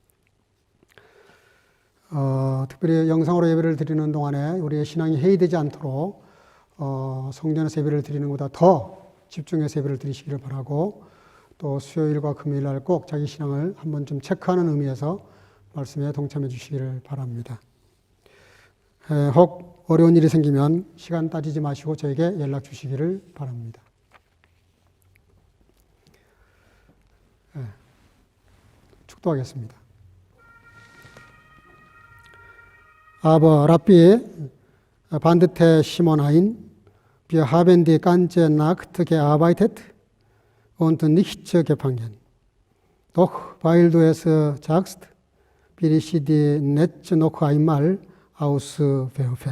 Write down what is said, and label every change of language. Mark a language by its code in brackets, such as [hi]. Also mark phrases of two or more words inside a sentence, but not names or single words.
[ko] 특별히 영상으로 예배를 드리는 동안에 우리의 신앙이 해이되지 않도록 성전에서 예배를 드리는 것보다 더 집중해서 예배를 드리시기를 바라고 또 수요일과 금요일 날 꼭 자기 신앙을 한번 좀 체크하는 의미에서 말씀에 동참해 주시기를 바랍니다. 혹 어려운 일이 생기면 시간 따지지 마시고 저에게 연락 주시기를 바랍니다. 축도하겠습니다. [de] Aber Rabbi, bandete Shimon ein, wir haben die ganze Nacht gearbeitet und nichts gefangen. Doch weil du es sagst, will ich die Netze noch einmal auswerfen.